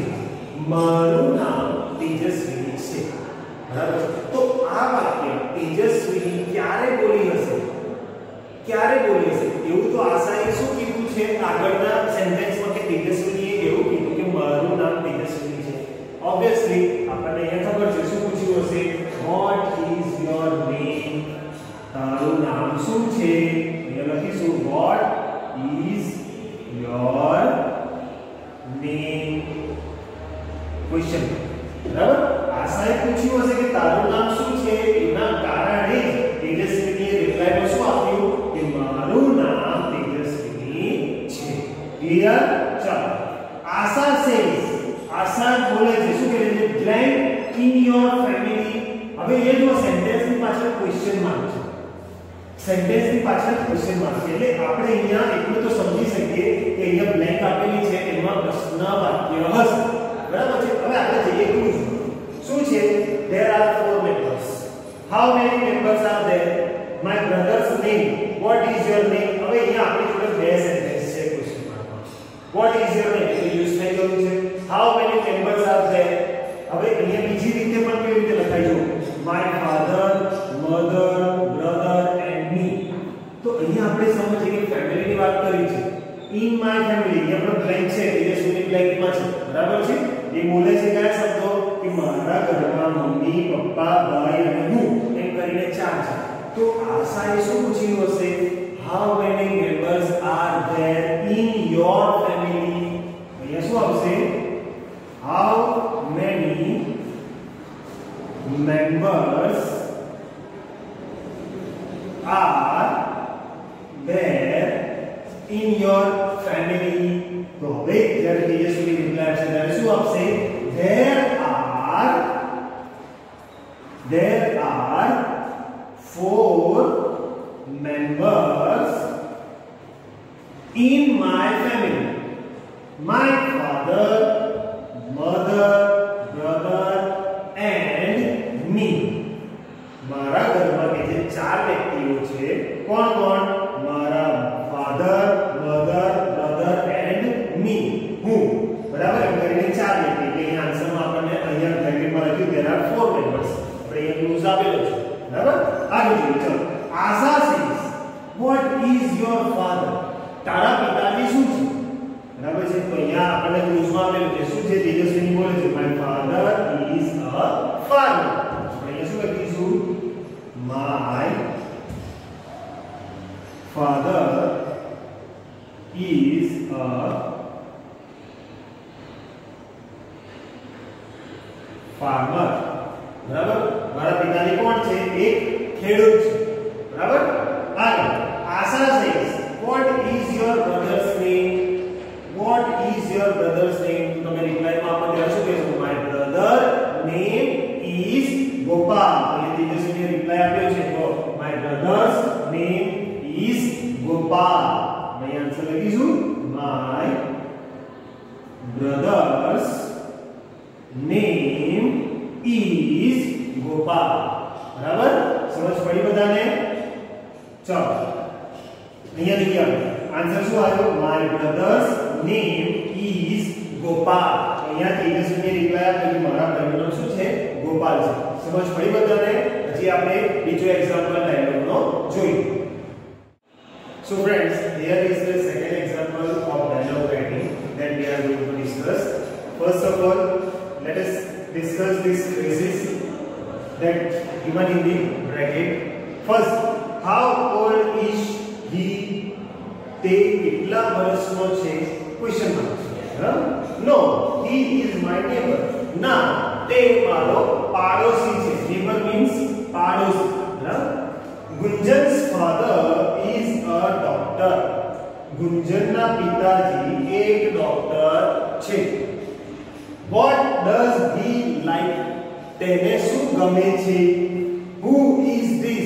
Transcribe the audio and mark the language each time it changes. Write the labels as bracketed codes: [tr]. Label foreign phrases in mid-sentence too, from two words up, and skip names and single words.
[gu] મારું નામ તેજસ્વી છે બરાબર. તો આ વાક્ય તેજસ્વી ક્યારે બોલી હશે? ક્યારે બોલી હશે? એવું તો આશાએ શું કીધું છે આગળના સેન્ટેન્સમાં કે તેજસ્વીએ એવું કીધું કે મારું નામ તેજસ્વી છે. ઓબ્વિયસલી આપણને અહીંયા ખબર છે શું પૂછ્યું હશે? [en] what is your name? [gu] તારું નામ શું છે? અહીંયા લખીશું [en] what is your name? [gu] ક્વેશ્ચન બરાબર. આશાએ પૂછ્યું હશે કે તારું નામ શું છે? એના કારણે તેજસ્વીએ રિપ્લાયમાં શું આપ્યું કે મારું નામ તેજસ્વી છે. ક્લિયર? ચાલો આશા સેઝ. આશા બોલે છે શું કહે છે? [en] blank in your family. [gu] હવે એ જો સેન્ટેન્સની પાછળ [en] question mark [gu] છે. સેન્ટેન્સની પાછળ [en] question mark [gu] છે એટલે આપણે અહીંયા એટલું તો સમજી શકીએ કે અહીંયા બ્લેન્ક આપેલી છે એમાં પ્રશ્ન વાક્ય હશે બરાબર છે. હવે આપણે જઈએ ક્લૂઝ. શું છે? [en] there are 4 members. how many members are there? my brother's name. what is your name? [gu] હવે અહીંયા આપણી જોડે બે સેન્ટેન્સ છે ક્વેશ્ચન માર્કમાં. [en] what is your name [gu] તો યુઝ થઈ ગયું છે. [en] how many members are there? [gu] હવે અહીંયા બીજી રીતે પણ કેવી રીતે લખાય? [en] my father, mother, brother and me. my family [gu] ये આપણો બ્લેન્ક છે તેજસ્વીની બ્લેન્ક માં છે બરાબર છે એ બોલે છે કયા શબ્દો કે મારા ઘરમાં મમ્મી પપ્પા ભાઈ અને હું એમ કરીને ચાર છે તો આશાએ શું પૂછ્યું હશે [en] how many members are there in your family [gu] અહીંયા શું આવશે [en] how many members are there in your family तो [gu] હવે જ્યારે તેજસ્વી રિપ્લાય આપશે ત્યારે શું આપશે [en] there are 4 members in my family my father mother brother and me [gu] મારા ઘરમાં કે જે ચાર વ્યક્તિઓ છે કોણ કોણ મારા father mother brother and me હું બરાબર એમ કરીને ચાર વ્યક્તિ એટલે અહીં આન્સરમાં આપણને અહીંયા બ્રેકેટમાં લખ્યું [en] there are 4 members [gu] આપણે અહીંયા ક્લોઝ આપેલો છે બરાબર આગળ જોઈએ ચલો આશા says [en] what is your father [gu] તારા પિતાજી શું છે બરાબર છે તો અહીંયા આપણને ક્લોઝમાં આપેલું છે શું છે તેજસ્વીની બોલે છે [en] my father is a farmer [gu] અહીંયા શું લખીશું my [en] father is a farmer [gu] બરાબર મારા પિતાજી કોણ છે એક ખેડૂત છે બરાબર આગળ આશા says [en] what is your brother's name [gu] તો તમે રિપ્લાયમાં આપો ત્યારે શું કહેશો [en] my brother name is ગોપાલ [gu] એટલે તેજસ્વીને રિપ્લાય આપ્યો છે તો [en] my brother's name is ગોપાલ [hi] मैं आंसर [gu] લખીશું my [en] brother's name is ગોપાલ [gu] બરાબર સમજ પડી બધાને ચલો અહીંયા લખી આવો આન્સર શું આવ્યો [en] my brother's name is ગોપાલ [gu] અહીંયા તેજસ્વીને રિપ્લાય આપ્યો કે મારા ભાઈનું નામ શું છે ગોપાલ છે સમજ પડી બધાને પછી આપણે બીજો એક્ઝામ્પલ ડાયલોગનો જોઈએ [en] So friends, here is the second example of dialogue writing that we are going to discuss. First of all, let us discuss these phrases that given in the bracket. First, how old is he? [gu] તે કેટલા વર્ષનો છે? [en] Question mark. No, he is my neighbor. [gu] ના, તે મારો પાડોશી છે. [en] Neighbor means પાડોશી. Gunjan's father is a doctor. [gu] ગુંજનના પિતાજી એક ડોક્ટર છે. [en] What does he like? [gu] તેને શું ગમે છે? [en] Who is this?